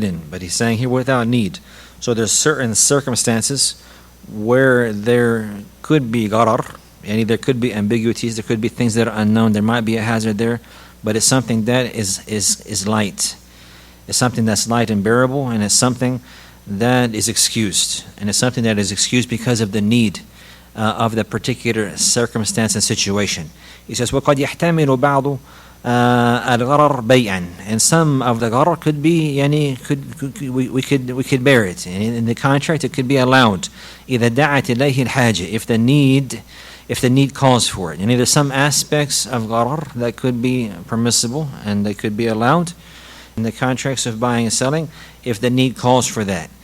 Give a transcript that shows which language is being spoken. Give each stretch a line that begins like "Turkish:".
English: But he's saying here without need. So there's certain circumstances where there could be gharar, and there could be ambiguities, there could be things that are unknown, there might be a hazard there, but it's something that is light. It's something that's light and bearable, and it's something that is excused. And it's something that is excused because of the need of the particular circumstance and situation. He says,
Arabic: وَقَدْ يَحْتَمِلُ بَعْضُ الْغَرَرْ بَيْعًا.
English: And some of the gharar could be, we could bear it. And in the contract, it could be allowed.
Arabic: إِذَا دَعَتْ إِلَيْهِ الْحَاجَةِ.
English: If the need calls for it. And there's some aspects of gharar that could be permissible and they could be allowed in the contracts of buying and selling if the need calls for that.